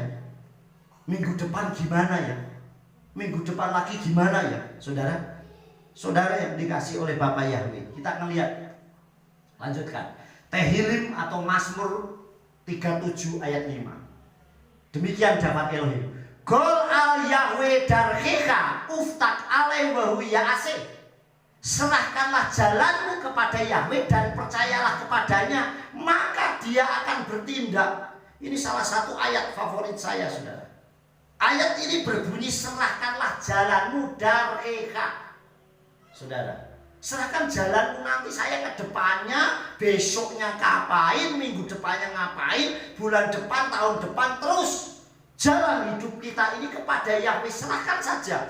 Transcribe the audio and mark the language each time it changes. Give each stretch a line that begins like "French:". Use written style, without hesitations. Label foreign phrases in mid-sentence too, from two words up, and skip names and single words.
Indonesian: Minggu depan gimana ya? Minggu depan lagi gimana ya? Saudara yang dikasih oleh Bapa Yahweh, kita ngelihat, lanjutkan. Tehillim atau Mazmur 37 ayat 5. Demikian dapat Elohim.
Hebrew: גול על יהוה דרכך ובטח עליו והוא יעשה.
Indonesian: Serahkanlah jalanmu kepada Yahweh dan percayalah kepadanya, maka Dia akan bertindak. Ini salah satu ayat favorit saya, saudara. Ayat ini berbunyi, serahkanlah jalanmu darhecha. Saudara, serahkan jalanmu, nanti saya ke depannya, besoknya ngapain, minggu depannya ngapain, bulan depan, tahun depan, terus jalan hidup kita ini kepada Yahweh, serahkan saja.